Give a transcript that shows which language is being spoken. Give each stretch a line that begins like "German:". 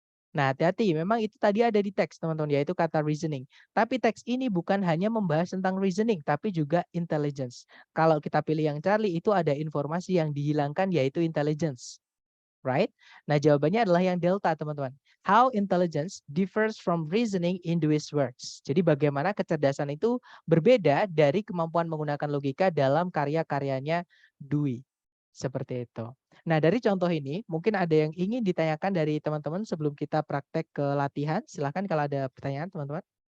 Indonesian: Nah, hati-hati, memang itu tadi ada di teks, teman-teman, yaitu kata reasoning. Tapi teks ini bukan hanya membahas tentang reasoning, tapi juga intelligence. Kalau kita pilih yang Charlie, itu ada informasi yang dihilangkan, yaitu intelligence. Right? Nah, jawabannya adalah yang delta, teman-teman.
English: How intelligence differs from reasoning in Dewey's works.
Indonesian: Jadi bagaimana kecerdasan itu berbeda dari kemampuan menggunakan logika dalam karya-karyanya Dewey. Seperti itu. Nah, dari contoh ini, mungkin ada yang ingin ditanyakan dari teman-teman sebelum kita praktek ke latihan. Silahkan kalau ada pertanyaan, teman-teman.